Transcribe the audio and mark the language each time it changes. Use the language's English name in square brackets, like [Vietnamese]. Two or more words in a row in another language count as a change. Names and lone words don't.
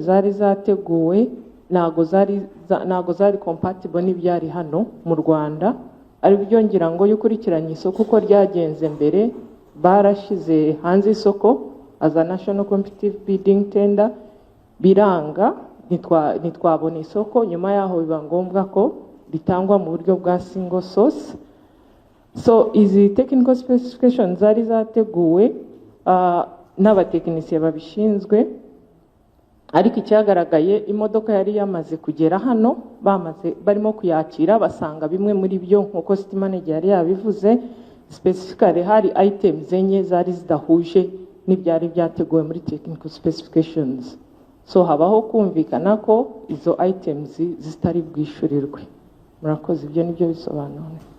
[Kinyarwanda] zari zateguwe nago zari compatible n'ibyari hano mu Rwanda ari byo ngira ngo yukurikiranye isoko uko ryagenze mbere barashize hanze isoko as [English] a national competitive bidding tender [Kinyarwanda] biranga nitwabona isoko nyuma yaho biba ngombwa ko bitangwa mu buryo bwa [English] single source so [Kinyarwanda] izi [English] technical specifications [Kinyarwanda] zari zateguwe n'abatekinisiye babishinzwe ariko icyagaragaye imodoka yari yamaze kugera hano barimo kuyakira basanga bimwe muri byo nkuko [English] city manager [Kinyarwanda] yari yabivuze specifically hari items enye zari zidahuje n'ibyari byateguwe muri [English] technical specifications [Kinyarwanda] so habaho kumvikana ko izo items zitari bwishurirwe murakoze ibyo nibyo bisobanura